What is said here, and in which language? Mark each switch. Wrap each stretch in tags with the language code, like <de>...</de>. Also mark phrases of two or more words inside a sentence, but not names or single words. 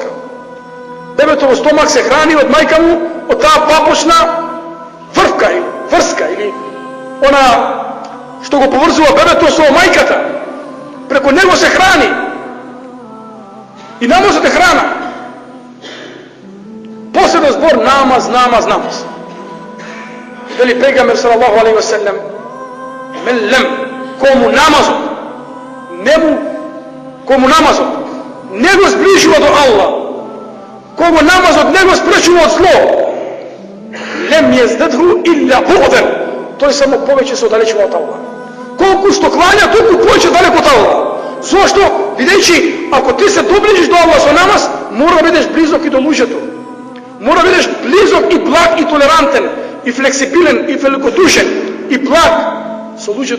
<mk>Бебето во стомак се храни од мајка му, од таа папочна врска или она што го поврзува бебето со мајката. Преку него се храни. И намазот е храна. Последен збор намаз. Вели пегамбер</mk> <ar>صلى الله عليه وسلم: "من لم</ar> <mk>кому намазот не го сближува до Аллах, кому намазот не го спречува од зло,</mk> <ar>لم يزدده إلا بعدا",</ar> <mk>тој само повеќе се оддалечува од Аллах. Колку што клања, толку повеќе далеко од Аллах. Зошто? Бидејќи ако ти се доближиш до Аллах со намаз, мора да бидеш близок и до луѓето. Мора да бидеш близок и благ и толерантен и флексибилен и великодушен и благ со луѓето.</mk>